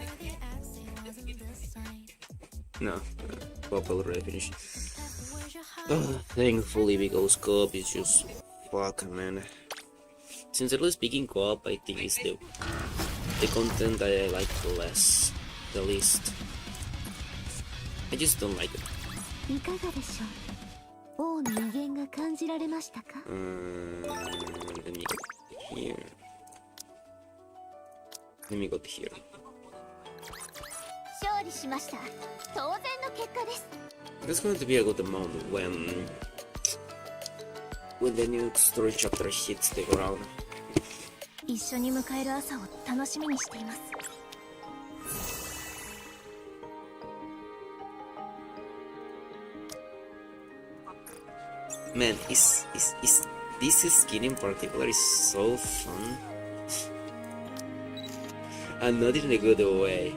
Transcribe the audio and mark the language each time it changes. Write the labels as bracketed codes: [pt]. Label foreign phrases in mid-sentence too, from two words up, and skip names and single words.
[en] No, co-op already finished. Thankfully, because co-op is just fuck, man. Sincerely speaking, co-op I think is the content that I like the least. I just don't like it. [ja] いかがでしょう。王の威厳が感じられましたか。 [en] Let me go here. Let me go here. [ja] 勝利しました。当然の結果です。 [en] That's going to be a good amount when the new story chapter hits the ground. [ja] 一緒に迎える朝を楽しみにしています。 [en] Man, is this skin in particular is so fun, and not in a good way.